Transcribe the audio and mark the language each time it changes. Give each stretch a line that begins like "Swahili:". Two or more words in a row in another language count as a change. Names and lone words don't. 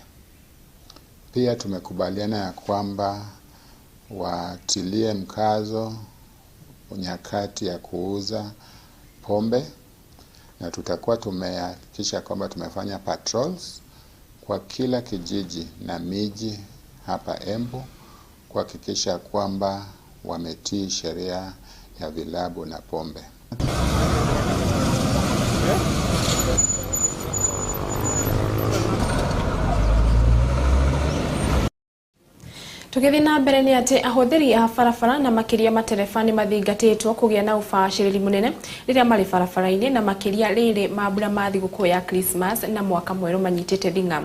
Swahili: Pia tumekubaliana ya kwamba watilie mkazo nyakati ya kuuza pombe, na tutakuwa tumehakikisha kwamba tumefanya patrols kwa kila kijiji na miji hapa Embu kuhakikisha kwamba wametii sheria ya vilabu na pombe.
Kikuyu: Tukithi na mbere ni ati ahuthiri a barabara na makiria matereba ni mathingatitwo kugia na ubaciriri munene riria mari barabara-ini na makiria riri mambura ma thiguku ya Christmas na mwaka mweru manyitite thinga.